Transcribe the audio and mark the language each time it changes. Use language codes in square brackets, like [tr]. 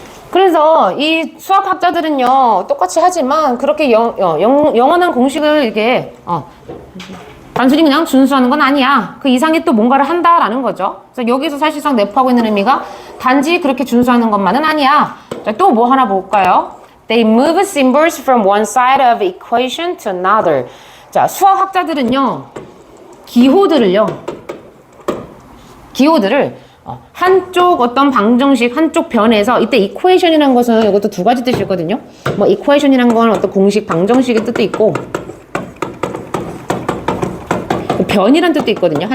[ko] 그래서 이 수학학자들은요 똑같이 하지만 그렇게 영원한 공식을 이게 단순히 그냥 준수하는 건 아니야. 그 이상의 또 뭔가를 한다라는 거죠. 그래서 여기서 사실상 내포하고 있는 의미가 단지 그렇게 준수하는 것만은 아니야. 또 뭐 하나 볼까요? [en] They move symbols from one side of equation to another. [ko] 자, 수학학자들은요 기호들을 한쪽 어떤 방정식, 한쪽 변에서 이때 equation이라는 것은 이것도 두 가지 뜻이 있거든요. 뭐 equation이라는 건 어떤 공식, 방정식의 뜻도 있고 변이란 뜻도 있거든요.